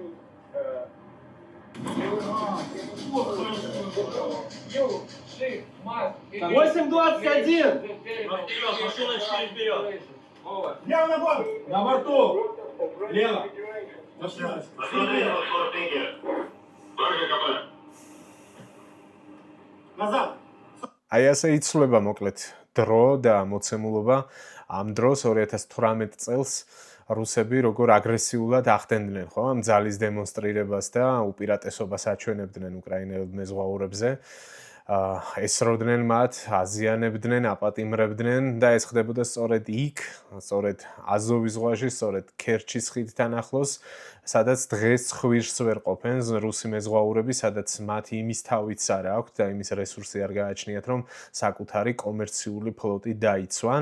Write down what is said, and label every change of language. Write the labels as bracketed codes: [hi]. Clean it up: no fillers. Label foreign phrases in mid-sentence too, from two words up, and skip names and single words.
[ru] Шип, Марк. 8:21. Вперед, машина 4 вперед. Лево на борт. На борту. Лево. Машина. Назад. [ka] აი ასე იცვლება მოკლედ დრო და მოცემულობა. ამ დროს 2018 წელს რუსები როგორ აგრესიულად ახდენდნენ, ხო, ამ ძალის დემონსტრირებას და უპირატესობას აჩვენებდნენ უკრაინელ მეზღვაურებზე. ესროდნენ მათ, აზიანებდნენ, აპატიმრებდნენ და ეს ხდებოდა სწორედ იქ, სწორედ აზოვის ზღვაში, სწორედ ქერჩის ხიდთან ახლოს, სადაც დღეს ხვირს ვერ ყოფენ რუსი მეზღვაურები, სადაც მათი იმის თავიც არ აქვთ და იმის რესურსი არ გააჩნიათ, რომ საკუთარი კომერციული ფლოტი დაიცვან.